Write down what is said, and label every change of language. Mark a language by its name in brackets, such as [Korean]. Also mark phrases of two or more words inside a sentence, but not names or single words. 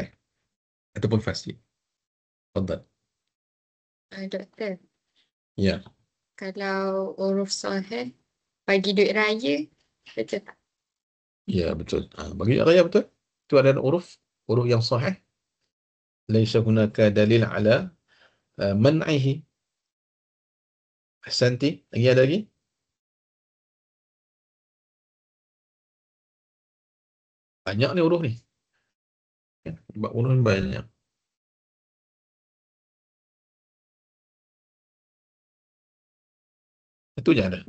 [Malay] Ataupun fasid. Tafadhal. Doktor, Ya. kalau uruf sahih bagi duit raya, betul tak? Ya, betul. Bagi raya betul. Itu ada uruf yang sahih. [Arabic] Laisa hunaka dalil ala man'ihi. [Malay] Ahsanti. Lagi ada lagi? Banyak ni uruf ni. Sebab uruf ni banyak. Itu je ada.